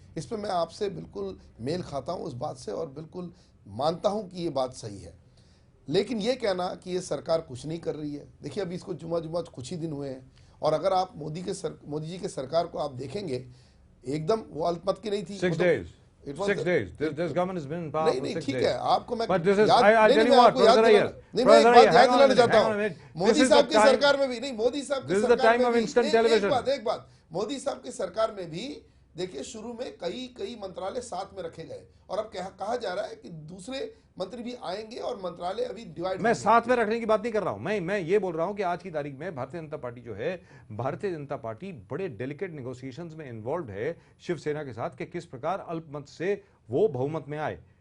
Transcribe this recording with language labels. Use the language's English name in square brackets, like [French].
[Hindi] इस पर मैं आपसे बिल्कुल मेल खाता हूँ उस बात से, और बिल्कुल मानता हूँ कि ये बात सही है। लेकिन ये कहना कि ये सरकार कुछ नहीं कर रही है, देखिए अभी इसको जुमा कुछ ही दिन हुए हैं, और अगर आप मोदी जी के सरकार को आप देखेंगे, एकदम वो अल्पमत की नहीं थी। [English] 6 days. 6 days. This government has been in power for 6 days. [Hindi] ठीक है, आपको मैं [English] But this is, I tell you what, Professor Iyer, [Hindi] याद दिलाना चाहता हूँ, मोदी साहब की सरकार में भी नहीं, मोदी साहब की सरकार में भी एक बात, मोदी साहब की सरकार में भी देखिए शुरू में कई मंत्रालय साथ में रखे गए, और अब कहा जा रहा है कि दूसरे मंत्री भी आएंगे और मंत्रालय अभी डिवाइड। मैं साथ में रखने की बात नहीं कर रहा हूं, मैं ये बोल रहा हूं कि आज की तारीख में भारतीय जनता पार्टी जो है, भारतीय जनता पार्टी बड़े डेलिकेट नेगोशिएशंस में इन्वॉल्व है शिवसेना के साथ कि किस प्रकार अल्पमत से वो बहुमत में आए।